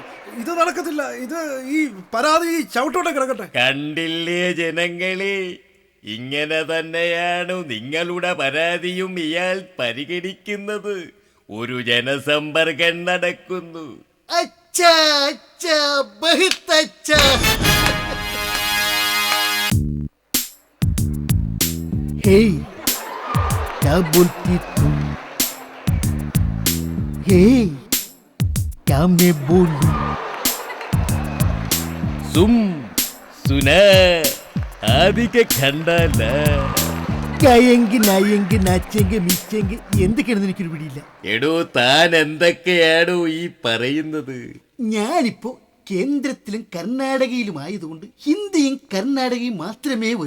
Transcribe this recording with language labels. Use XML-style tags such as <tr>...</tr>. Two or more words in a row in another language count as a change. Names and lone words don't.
<ml>ഇത് നടക്കത്തില്ല. ഇത് ഈ പരാതി ചവിട്ടോട്ടെ കിടക്കട്ടെ. കണ്ടില്ലേ ജനങ്ങളെ, ഇങ്ങനെ തന്നെയാണ് നിങ്ങളുടെ പരാതിയും ഇയാൾ പരിഗണിക്കുന്നത്. ഒരു ജനസമ്പർക്കം നടക്കുന്നു.</ml> <hi>अच्छा अच्छा, बहुत अच्छा. हे क्या बोलती तुम? हे क्या मैं बोलूं? സും സുന ആദിക്ക് കണ്ടല്ല.</hi> <ml>കയെങ്കി നായെങ്കി നാച്ചെങ്കി മിച്ചെങ്കി എന്തൊക്കെയാണെന്ന് എനിക്കൊരു പിടിയില്ല. എടോ, താൻ എന്തൊക്കെയാണോ ഈ പറയുന്നത്? ഞാനിപ്പോ കേന്ദ്രത്തിലും കർണാടകയിലുമായതുകൊണ്ട് ഹിന്ദിയും കർണാടകയും മാത്രമേ വരൂ.</ml>